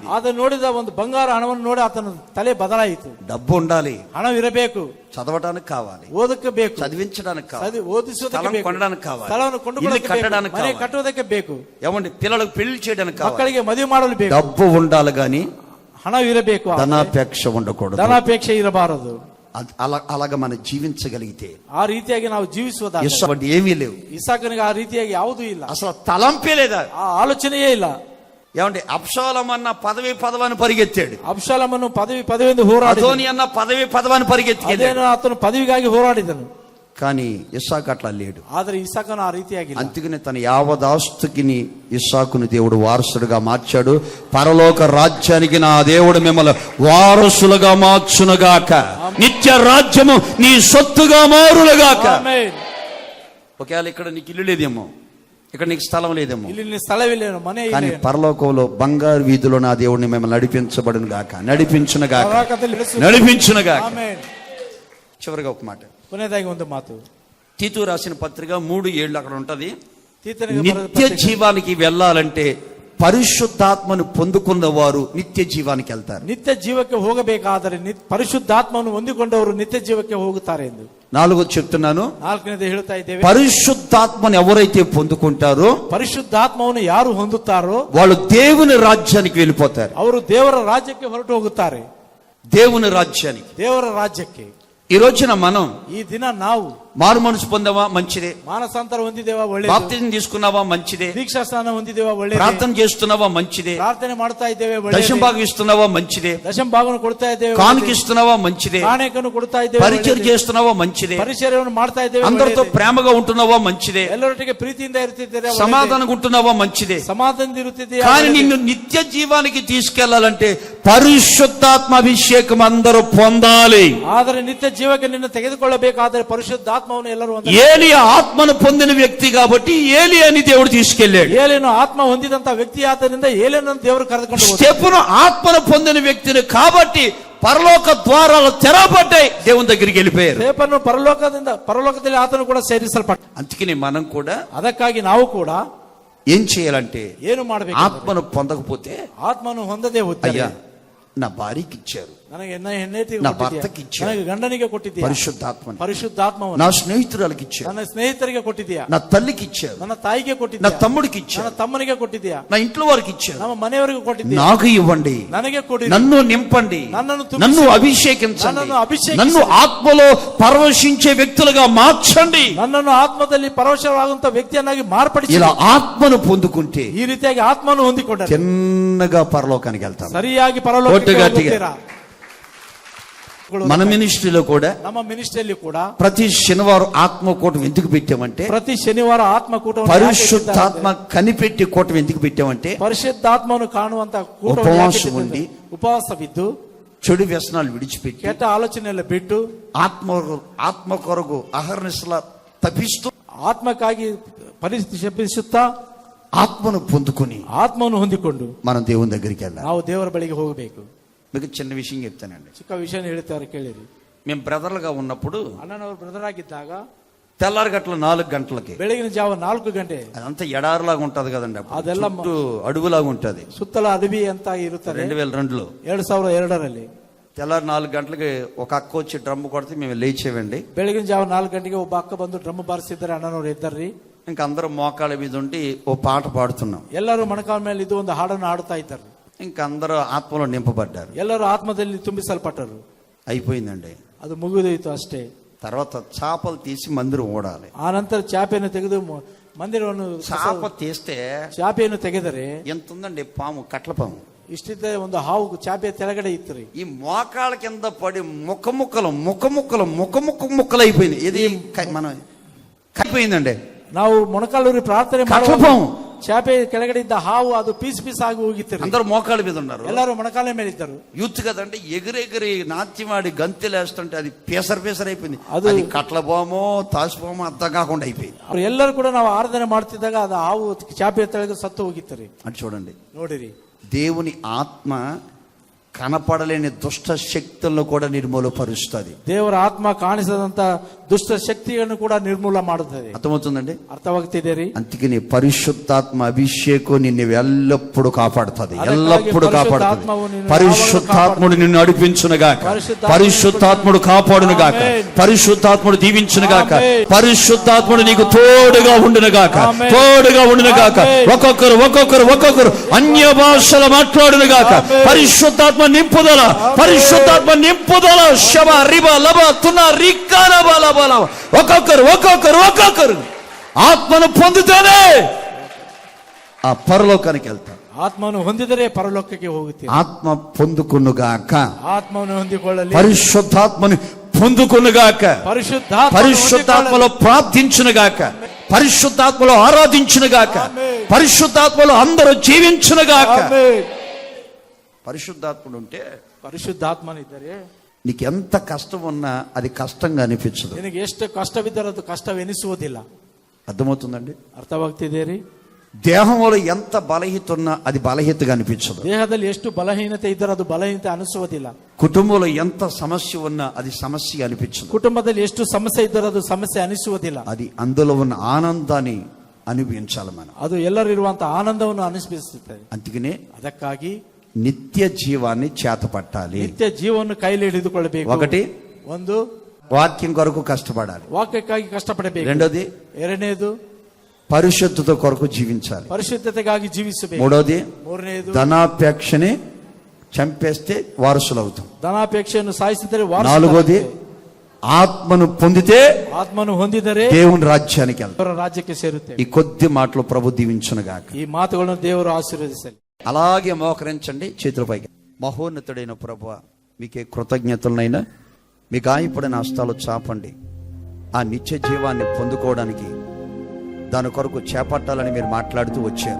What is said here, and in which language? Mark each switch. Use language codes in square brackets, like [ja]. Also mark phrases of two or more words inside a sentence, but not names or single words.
[kn] ಆತ ನೋಡಿದ ಒಂದು ಬಂಗಾರ ಹಣವನ್ನು ನೋಡಿ ಆತನ ತಲೆ ಬದಲಾಯಿತು. [te] డబ్బు ఉండాలి, [kn] ಹಣವಿರಬೇಕು, [te] చదవడానికి కావాలి, [kn] ಓದಕ್ಕೆ ಬೇಕು, [te] చదివించడానికి కావాలి, [kn] ಓದಿಸುವುದಕ್ಕೆ ಬೇಕು, [te] కొనడానికి కావాలి, [kn] ಸ್ಥಳವನ್ನು ಕೊಂಡುಕೊಳ್ಳಕ್ಕೆ [te] కట్టడానికి [kn] ಮನೆ [te] కావాలి, [kn] ಕಟ್ಟುವುದಕ್ಕೆ ಬೇಕು, [te] ఏమండి పిల్లలకు పెళ్లి చేయడానికి కావాలి, [kn] ಮಕ್ಕಳಿಗೆ ಮದುವೆ ಮಾಡಲು ಬೇಕು. [te] డబ్బు ఉండాలి గాని [kn] ಹಣವಿರಬೇಕು, [te] ధనాపేక్ష ఉండకూడదు. [kn] ಧನಾಪೇಕ್ಷೆ ಇರಬಾರದು. [te] అలాగ మనం జీవించగలిగితే, [kn] ಆ ರೀತಿಯಾಗಿ ನಾವು ಜೀವಿಸುವುದಾದರೆ [te] ఏమీ లేవు. [kn] ಇಸಾಕನಿಗೆ ಆ ರೀತಿಯಾಗಿ ಯಾವುದೂ ಇಲ್ಲ, [te] అసలు తలంపే లేదా, [kn] ಆ ಆಲೋಚನೆಯೇ ಇಲ್ಲ. [te] ఏమంటే అబ్షాలోము అన్న పదవిని పరిగెత్తాడు, [kn] ಅಬ್ಷಾಲಮನ್ನು ಪದವಿಯಿಂದ ಹೋರಾಡಿದನು. [te] అదోని అన్న పదవిని పరిగెత్తాడు, [kn] ಆತನು ಪದವಿಗಾಗಿ ಹೋರಾಡಿದನು. [te] కానీ ఇస్సాకు అట్లా లేడు. [kn] ಆದರೆ ಇಸಾಕನು ఆ ರೀತಿಯಾಗಿ ಇಲ್ಲ. [te] అందుకనే తన యావదాస్తుకిని ఇస్సాకును దేవుడు వారసుడుగా మార్చాడు. పరలోక రాజ్యానికి నా దేవుడు మిమ్మల్ని వారసులుగా మార్చునుగాక, నిత్య రాజ్యము నీ సొత్తుగా మారునుగాక. [kn] ಆಮೆನ್. [te] ఒకవేళ ఇక్కడ నీకు ఇల్లు లేదేమో, ఇక్కడ నీకు స్థలం లేదేమో, [kn] ಇಲ್ಲಿ ಸ್ಥಳವಿಲ್ಲೇನೋ, ಮನೆ [te] కానీ [kn] ಇಲ್ಲ, [te] పరలోకంలో బంగారు వీధిలో నా దేవుడిని మిమ్మల్ని నడిపించబడును గాక, నడిపించునుగాక, [kn] ಪರಲೋಕದಲ್ಲಿ ನಡೆಸು. [te] నడిపించునుగాక. [kn] ಆಮೆನ್. [te] చివరిగా ఒక మాట, [kn] ಕೊನೆಯದಾಗಿ ಒಂದು ಮಾತು, [te] తీతు రాసిన పత్రిక 3:7 అక్కడ ఉంటది. [kn] ತೀತನಿಗೆ ಬರೆದ [te] నిత్య [kn] ಪತ್ರಿಕೆ. [te] జీవానికి వెళ్ళాలంటే పరిశుద్ధాత్మను పొందుకున్న వారు నిత్య జీవానికి వెళ్తారు. [kn] ನಿತ್ಯ ಜೀವಕ್ಕೆ ಹೋಗಬೇಕಾದರೆ ಪರಿಶುದ್ಧಾತ್ಮವನ್ನು ಹೊಂದಿಕೊಂಡವರು ನಿತ್ಯ ಜೀವಕ್ಕೆ ಹೋಗುತ್ತಾರೆ ಎಂದು. [te] 4 చెప్తున్నాను, [kn] 4ನೇದು ಹೇಳುತ್ತಾ ಇದ್ದೇವೆ. [te] పరిశుద్ధాత్మను ఎవరైతే పొందుకుంటారో [kn] ಪರಿಶುದ್ಧಾತ್ಮವನ್ನು ಯಾರು ಹೊಂದುತ್ತಾರೋ [te] వాళ్ళు దేవుని రాజ్యానికి వెళ్ళిపోతారు. [kn] ಅವರು ದೇವರ ರಾಜ್ಯಕ್ಕೆ ಹೊರಟು ಹೋಗುತ್ತಾರೆ. [te] దేవుని రాజ్యానికి. [kn] ದೇವರ ರಾಜ್ಯಕ್ಕೆ. [te] ఈ రోజున మనం [kn] ಈ ದಿನ ನಾವು [te] మారు మనసు పొందావా, మంచిదే. [kn] ಮಾನಸಾಂತರ ಹೊಂದಿದ್ದೇವಾ, ಒಳ್ಳೆಯದು. [te] బాప్తిజం తీసుకున్నావా, మంచిదే. [kn] ದೀಕ್ಷಾ ಸ್ನಾನ ಹೊಂದಿದ್ದೇವಾ, ಒಳ್ಳೆಯದು. [te] ప్రార్థన చేస్తున్నావా, మంచిదే. [kn] ಪ್ರಾರ್ಥನೆ ಮಾಡ್ತಾ ಇದ್ದೇವೆ, [te] దశం [kn] ಒಳ್ಳೆಯದು. [te] భాగం ఇస్తున్నావా, మంచిదే. [kn] ದಶಮ ಭಾಗವನ್ನು ಕೊಡ್ತಾ ಇದ್ದೇವೆ, [te] కానుక ఇస్తున్నావా, మంచిదే. [kn] ಕಾಣಿಕೆಯನ್ನು ಕೊಡ್ತಾ ಇದ್ದೇವೆ, [te] పరిచయం [kn] ಒಳ್ಳೆಯದು. [te] చేస్తున్నావా, మంచిదే. [kn] ಪರಿಚರ್ಯವನ್ನು ಮಾಡ್ತಾ ಇದ್ದೇವೆ, [te] అందరితో [kn] ಒಳ್ಳೆಯದು. [te] ప్రేమగా ఉంటున్నావా, మంచిదే. [kn] ಎಲ್ಲರೊಟ್ಟಿಗೆ ಪ್ರೀತಿಯಿಂದ ಇರುತ್ತಿದ್ದೀರಾ, ಒಳ್ಳೆಯದು. [te] సమాధానంగా ఉంటున్నావా, మంచిదే. [kn] ಸಮಾಧಾನದಿಂದ ಇರುತ್ತಿದ್ದೀರಾ, [te] కానీ [kn] ಒಳ್ಳೆಯದು. [te] నిన్ను నిత్య జీవానికి తీసుకెళ్లాలంటే పరిశుద్ధాత్మ అభిషేకం అందరూ పొందాలి. [kn] ಆದರೆ ನಿತ್ಯ ಜೀವಕ್ಕೆ ನಿನ್ನ ತೆಗೆದುಕೊಳ್ಳಬೇಕಾದರೆ ಪರಿಶುದ್ಧಾತ್ಮವನ್ನು ಎಲ್ಲರೂ [te] ఏలియా ఆత్మను పొందిన వ్యక్తి కాబట్టి ఏలియాని దేవుడు తీసుకెళ్లాడు. [kn] ಏಲೇನು ಆತ್ಮ ಹೊಂದಿದಂತ ವ್ಯಕ್ತಿ ಆದ್ದರಿಂದ ಏಲೇನನ್ನು ದೇವರು ಕರೆದುಕೊಂಡು ಹೋದ. [te] స్టెఫెను ఆత్మను పొందిన వ్యక్తిని కాబట్టి పరలోక ద్వారాలు తెరవబడ్డాయి, దేవుని దగ్గరికి వెళ్ళిపోయారు. [kn] ಸ್ಟೇಫನು ಪರಲೋಕದಲ್ಲಿ ಆತನು ಕೂಡ ಸೇರಿಸಲ್ಪಟ್ಟ. [te] అందుకని మనం కూడా [kn] ಅದಕ್ಕಾಗಿ ನಾವು ಕೂಡ [te] ఏం చేయాలంటే, [kn] ಏನು ಮಾಡಬೇಕು, [te] ఆత్మను పొందకపోతే, [kn] ಆತ್ಮನು ಹೊಂದದೇ ಹೋದರೆ, [te] అయ్యా నా భార్యకి ఇచ్చారు, [kn] ನನಗೆ ಹೆಂಡತಿಗೆ [te] నా [kn] ಕೊಟ್ಟಿದ್ದೀಯಾ, [te] భర్తకి ఇచ్చే. [kn] ನನಗೆ ಗಂಡನಿಗೆ ಕೊಟ್ಟಿದ್ದೀಯಾ, [te] పరిశుద్ధాత్మని [kn] ಪರಿಶುದ್ಧಾತ್ಮವನ್ನು [te] నా స్నేహితురాలకి ఇచ్చారు, [kn] ನನ್ನ ಸ್ನೇಹಿತರಿಗೆ ಕೊಟ್ಟಿದ್ದೀಯಾ, [te] నా తల్లికి ఇచ్చారు, [kn] ನನ್ನ ತಾಯಿಗೆ [te] నా [kn] ಕೊಟ್ಟಿದ್ದೀಯಾ, [te] తమ్ముడికి [kn] ನನ್ನ [te] ఇచ్చారు, [kn] ತಮ್ಮನಿಗೆ ಕೊಟ್ಟಿದ್ದೀಯಾ, [te] నా ఇంట్లో వారికి ఇచ్చారు. [kn] ನಮ್ಮ ಮನೆಯವರಿಗೆ ಕೊಟ್ಟಿದ್ದೀಯಾ, [te] నాకు ఇవ్వండి, [kn] ನನಗೆ ಕೊಡಿ, [te] నన్ను నింపండి, [kn] నన్ను ತುಂಬಿಸಿ, [te] నన్ను అభిషేకించండి, నన్ను అభిషేకించండి, నన్ను ఆత్మలో పరవశించే వ్యక్తులుగా మార్చండి. [kn] ನನ್ನನ್ನು ಆತ್ಮದಲ್ಲಿ ಪರವಶವಾಗುವಂತ ವ್ಯಕ್ತಿಯನ್ನಾಗಿ ಮಾರ್ಪಡಿಸಿ. [te] ఇలా ఆత్మను పొందుకుంటే [kn] ಈ ರೀತಿಯಾಗಿ ಆತ್ಮನು ಹೊಂದಿಕೊಂಡರೆ [te] చిన్నగా పరలోకానికి వెళ్తాం. [kn] ಸರಿಯಾಗಿ ಪರಲೋಕಕ್ಕೆ ಹೋಗುತ್ತೀರಾ. [te] మన మినిస్ట్రీలో కూడా [kn] ನಮ್ಮ ಮಿನಿಸ್ಟ್ರಿಯಲ್ಲಿ ಕೂಡ [te] ప్రతి శనివారం ఆత్మకూటం ఎందుకు పెట్టామంటే, [kn] ಪ್ರತಿ ಶನಿವಾರ ಆತ್ಮಕೂಟ, [te] పరిశుద్ధాత్మ కనిపెట్టి కూటం ఎందుకు పెట్టామంటే, [kn] ಪರಿಶುದ್ಧಾತ್ಮನು ಕಾಣುವಂತ ಕೂಟ, [te] ఉపవాసం ఉండి, [kn] ಉಪವಾಸವಿದ್ದು, [te] చెడు వ్యసనాలు విడిచిపెట్టి, [kn] ಕೆಟ್ಟ ಆಲೋಚನೆಯಲ್ಲ ಬಿಟ್ಟು, [te] ఆత్మ కొరకు అహర్నిశలా తపిస్తూ, [kn] ಆತ್ಮಕ್ಕಾಗಿ ಪರಿಶ್ರಮಿಸುತ್ತಾ, [te] ఆత్మను పొందుకొని [kn] ಆತ್ಮವನ್ನು ಹೊಂದಿಕೊಂಡು [te] మనం దేవుని దగ్గరికి వెళ్ళాలి. [kn] ನಾವು ದೇವರ ಬಳಿಗೆ ಹೋಗಬೇಕು. [te] మీకు చిన్న విషయం చెప్తానండి. [kn] ಚಿಕ್ಕ ವಿಷಯ ಹೇಳ್ತಾರೆ, ಕೇಳಿರಿ. [te] మేము బ్రదర్లుగా ఉన్నప్పుడు [kn] ಅಣ್ಣನವರು ಬ್ರದರ್ ಆಗಿದ್ದಾಗ [te] తెల్లారి గట్ల 4 గంటలకి, [kn] ಬೆಳಗಿನ ಜಾವ 4 ಗಂಟೆ, [te] అదంతా ఎడారిలాగా ఉంటది కదండి, అప్పుడు [kn] ಅದೆಲ್ಲ [te] చుట్టూ అడవులాగా ఉంటది. [kn] ಸುತ್ತಲ ಅಡವಿ ಅಂತ ಇರುತ್ತದೆ. [te] 2002లో [kn] 2002ರಲ್ಲಿ [te] తెల్లారి 4 గంటలకి ఒక అక్క వచ్చి డ్రమ్ కొడితే మేము లేచేవండి. [kn] ಬೆಳಗಿನ ಜಾವ 4 ಗಂಟೆಗೆ ಒಬ್ಬ ಅಕ್ಕ ಬಂದು ಡ್ರಮ್ ಬಾರಿಸಿದ್ದಾರೆ, ಅಣ್ಣನವರು ಇದ್ದಾರ್ರಿ. [te] ఇంకా అందరూ మోకాళ్ళ మీద ఉండి ఓ పాట పాడుతున్నాం. [kn] ಎಲ್ಲರೂ ಮೊಣಕಾಲ ಮೇಲೆ ಇದ್ದು ಒಂದು ಹಾಡನ್ನು ಹಾಡುತ್ತಾ ಇದ್ದಾರೆ. [te] ఇంకా అందరూ ఆత్మలో నింపబడ్డారు, [kn] ಎಲ್ಲರೂ ಆತ್ಮದಲ್ಲಿ ತುಂಬಿಸಲ್ಪಟ್ಟರು. [te] అయిపోయిందండి. [kn] ಅದು ಮುಗಿದೋಯ್ತು ಅಷ್ಟೇ. [te] తర్వాత చాపలు తీసి మందిరం ఓడాలి. [kn] ಆ ನಂತರ ಚಾಪೆಯನ್ನು ತೆಗೆದು ಮಂದಿರವನ್ನು, [te] చాప తీస్తే [kn] ಚಾಪೆಯನ್ನು ತೆಗೆದರೆ [te] ఎంత ఉందండి, పాము, కట్ల పాము [kn] ಇಷ್ಟಿದ್ದ ಒಂದು ಹಾವು ಚಾಪೆ ತೆಳಗಡೆ ಇತ್ತು. [te] ఈ మోకాళ్ళ కింద పడి ముక్కలు అయిపోయింది. ఇది మనం కైపోయిందండి. [kn] ನಾವು ಮೊಣಕಾಲೂರಿ ಪ್ರಾರ್ಥನೆ [te] కట్లపాము [kn] ಚಾಪೆ ಕೆಳಗಡೆ ಇದ್ದ ಹಾವು ಅದು ಪೀಸ್ ಆಗಿ ಹೋಗಿತ್ತು. [te] అందరూ మోకాళ్ళ మీద ఉన్నారు, [kn] ಎಲ್ಲರೂ ಮೊಣಕಾಲ ಮೇಲೆ ಇದ್ದರು. [te] యూత్ కదంటే ఎగిరెగిరి నాట్యమాడి గంతెలేస్తుంటే అది పేసర్ అయిపోయింది. అది కట్లపామో తాసిపామో అర్థం కాకుండా అయిపోయింది. [kn] ಅವ್ರು ಎಲ್ಲರೂ ಕೂಡ ನಾವು ಆರಾಧನೆ ಮಾಡ್ತಿದ್ದಾಗ ಅದು ಹಾವು ಚಾಪೆ ತೆಳಗೆ ಸತ್ತು ಹೋಗಿತ್ತು. [te] అది చూడండి, [kn] ನೋಡಿರಿ, [te] దేవుని ఆత్మ కనపడలేని దుష్ట శక్తులను కూడా నిర్మూలపరుస్తుంది. [kn] ದೇವರ ಆತ್ಮ ಕಾಣಿಸದಂತ ದುಷ್ಟ ಶಕ್ತಿಯನ್ನು ಕೂಡ ನಿರ್ಮೂಲ ಮಾಡುತ್ತದೆ. [te] అర్థమవుతుందండి? [kn] అర్థವಾಗ್ತಿದೆ. [te] అందుకని పరిశుద్ధాత్మ అభిషేకం నిన్ను ఎల్లప్పుడూ కాపాడుతుంది, ఎల్లప్పుడూ కాపాడుతుంది. పరిశుద్ధాత్ముడు నిన్ను నడిపించునుగాక, పరిశుద్ధాత్ముడు కాపాడునుగాక, పరిశుద్ధాత్ముడు దీవించునుగాక, పరిశుద్ధాత్ముడు నీకు తోడుగా ఉండునుగాక, తోడుగా ఉండునుగాక. ఒక్కొక్కరు అన్య భాషలు మాట్లాడునుగాక. పరిశుద్ధాత్మ నింపుదల, పరిశుద్ధాత్మ నింపుదల. శబ రిబ లబ తున రికాన బల బల. ఒక్కొక్కరు ఆత్మను పొందితేనే ఆ పరలోకానికి వెళ్తారు. [kn] ಆತ್ಮವನ್ನು ಹೊಂದಿದರೆ ಪರಲೋಕಕ್ಕೆ ಹೋಗುತ್ತೀರಿ. [te] ఆత్మ పొందుకునుగాక, [kn] ಆತ್ಮವನ್ನು ಹೊಂದಿಕೊಳ್ಳಲಿ. [te] పరిశుద్ధాత్మను పొందుకునుగాక, పరిశుద్ధాత్మలో ప్రార్థించునుగాక, పరిశుద్ధాత్మలో ఆరాధించునుగాక, పరిశుద్ధాత్మలో అందరూ జీవించునుగాక. పరిశుద్ధాత్ముడు ఉంటే, [kn] ಪರಿಶುದ್ಧಾತ್ಮನಿದ್ದರೆ [te] నీకు ఎంత కష్టం ఉన్నా అది కష్టంగా అనిపించదు. [kn] ನಿನಗೆ ಎಷ್ಟು ಕಷ್ಟವಿದ್ದರೂ ಅದು ಕಷ್ಟವೆನಿಸುವುದಿಲ್ಲ. [te] అర్థమవుతుందండి? [kn] ಅರ್ಥವಾಗ್ತಿದೆ ರೀ. [te] దేహంలో ఎంత బలహీనత ఉన్నా అది బలహీనతగా అనిపించదు. [kn] ದೇಹದಲ್ಲಿ ಎಷ್ಟು ಬಲಹೀನತೆ ಇದ್ದರೂ ಅದು ಬಲಹೀನತೆ ಅನಿಸುವುದಿಲ್ಲ. [te] కుటుంబంలో ఎంత సమస్య ఉన్నా అది సమస్య అనిపించదు. [kn] ಕುಟುಂಬದಲ್ಲಿ ಎಷ್ಟು ಸಮಸ್ಯೆ ಇದ್ದರೂ ಅದು ಸಮಸ್ಯೆ ಅನಿಸುವುದಿಲ್ಲ. [te] అది అందులో ఉన్న ఆనందాన్ని అనుభవించాలి మనం. [kn] ಅದು ಎಲ್ಲರಿರುವಂತಹ ಆನಂದವನ್ನು ಅನಿಪಿಸುತ್ತದೆ. [te] అందుకనే [kn] ಅದಕ್ಕಾಗಿ [te] నిత్య జీవాన్ని చేతపట్టాలి. [kn] ನಿತ್ಯ ಜೀವವನ್ನು ಕೈಲಿ ಹಿಡಿದುಕೊಳ್ಳಬೇಕು. [te] ఒకటి, [kn] ಒಂದು [te] వాక్యం కొరకు కష్టపడాలి. [kn] ವಾಕ್ಯಕ್ಕಾಗಿ ಕಷ್ಟಪಡಬೇಕು. [te] రెండోది, [kn] ಎರಡನೇದು [te] పరిశుద్ధత కొరకు జీవించాలి. [kn] ಪರಿಶುದ್ಧತೆಗಾಗಿ ಜೀವಿಸಬೇಕು. [te] మూడోది, [kn] ಮೂರನೇದು [te] ధనాపేక్షని చంపేస్తే వారసులు అవుతాం. [kn] ಧನಾಪೇಕ್ಷೆಯನ್ನು ಸಾಯಿಸಿದರೆ [te] నాలుగోది, ఆత్మను పొందితే [kn] ಆತ್ಮನು ಹೊಂದಿದರೆ [te] దేవుని రాజ్యానికి వెళ్తాం. [kn] ದೇವರ ರಾಜ್ಯಕ್ಕೆ ಸೇರುತ್ತೇವೆ. [te] ఈ కొద్ది మాటలు ప్రభు దీవించునుగాక. [kn] ఈ మాటಗಳನ್ನು ದೇವರು ಆಶೀರ್ವದಿಸಲಿ. [te] అలాగే మోకరించండి, చేతుల పైకి. మహోన్నతుడైన ప్రభువా, మీకే కృతజ్ఞతలనైనా. మీ గాయపడిన హస్తాలు చాపండి. ఆ నిత్య జీవాన్ని పొందుకోవడానికి దాని కొరకు చేపట్టాలని మీరు మాట్లాడుతూ వచ్చారు.